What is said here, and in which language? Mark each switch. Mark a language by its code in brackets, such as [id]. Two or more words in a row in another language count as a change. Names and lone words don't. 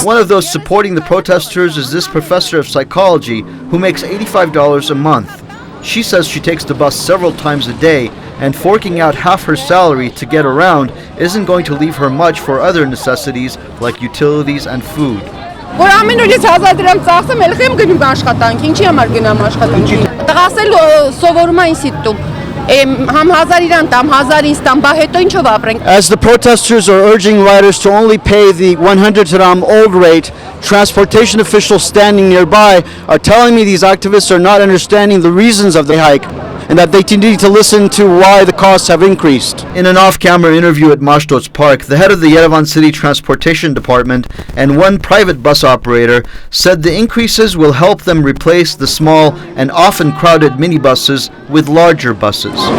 [en] One of those supporting the protesters is this professor of psychology who makes $85 a month. She says she takes the bus several times a day, and forking out half her salary to get around isn't going to leave her much for other necessities like utilities and food. [hy] Որ ամեն օրից 1000 դրամ ծախսեմ, ելք եմ գնում աշխատանք, ինչի համար գնամ աշխատանքի։ Տղասել սովորում է ինստիտուտ։ Համ 1000 իրան տամ, 1000 ինձ տամ, բա հետո ինչով ապրենք։ [en] As the protesters are urging riders to only pay the 100 dirham old rate, transportation officials standing nearby are telling me these activists are not understanding the reasons of the hike and that they need to listen to why the costs have increased. In an off-camera interview at Mashtots Park, the head of the Yerevan City Transportation Department and one private bus operator said the increases will help them replace the small and often crowded minibuses with larger buses.